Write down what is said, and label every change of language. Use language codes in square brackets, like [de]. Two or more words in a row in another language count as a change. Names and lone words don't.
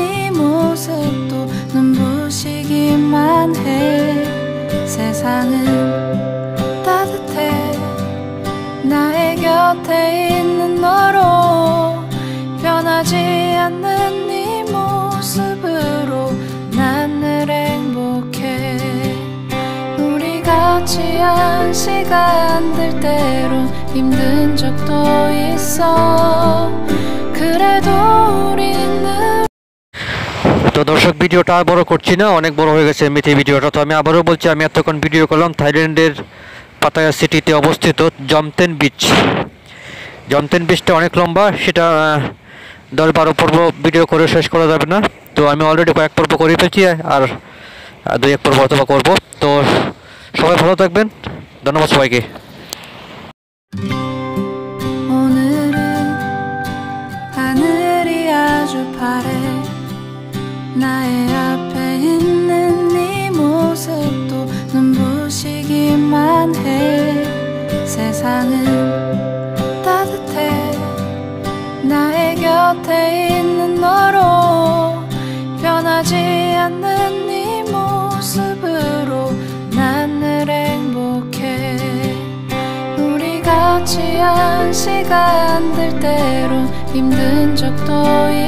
[ko] 모습도 눈부시기만 해 세상은 따뜻해 나의 곁에 있는 너로 변하지 않는 네 모습으로 난 늘 행복해 우리 같이 한 시간들 때론 힘든 적도 있어 그래도 우린 늘 [bn] তো দর্শক, ভিডিওটা আর বড় করছি না, অনেক বড় হয়ে গেছে এমনিতে ভিডিওটা। তো আমি আবারও বলছি, আমি এতক্ষণ ভিডিও করলাম থাইল্যান্ডের পাতায়া সিটিতে অবস্থিত জমতেন বিচ। জমতেন বিচটা অনেক লম্বা, সেটা 10-12 পর্ব ভিডিও করে শেষ করা যাবে না। তো আমি অলরেডি কয়েক পর্ব করে ফেলছি, আর 2-1 পর্ব অথবা করবো। তো সবাই ভালো থাকবেন, ধন্যবাদ সবাইকে। [ko] 오늘은 하늘이 아주 파래 나의 앞에 있는 네 모습도 눈부시기만 해 세상은 따뜻해 나의 곁에 있는 너로 변하지 않는 네 모습으로 난 늘 행복해 우리 같이 한 시간들 때론 힘든 적도